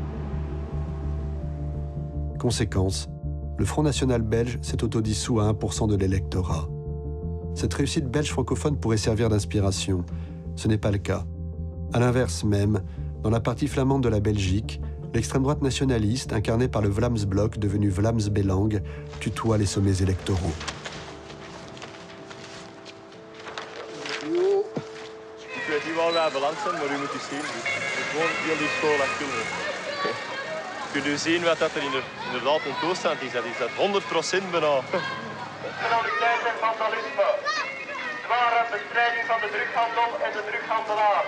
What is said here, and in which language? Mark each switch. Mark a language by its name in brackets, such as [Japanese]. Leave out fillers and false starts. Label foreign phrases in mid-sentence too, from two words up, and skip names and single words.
[French] Conséquence, le Front national belge s'est autodissous à 1% de l'électorat. Cette réussite belge francophone pourrait servir d'inspiration. Ce n'est pas le cas. À l'inverse même, dans la partie flamande de la Belgique, l'extrême droite nationaliste, incarnée par le Vlaams-Blok devenu Vlaams-Belang, tutoie les sommets électoraux. [Dutch] Ik weet niet waar wij beland zijn, maar u moet eens zien. Gewoon heel die school achter. Kunt u zien wat dat er inderdaad een toestand is? Dat is dat 100% bijna. Criminaliteit en vandalisme. Zware bestrijding van de drughandel en de drughandelaar.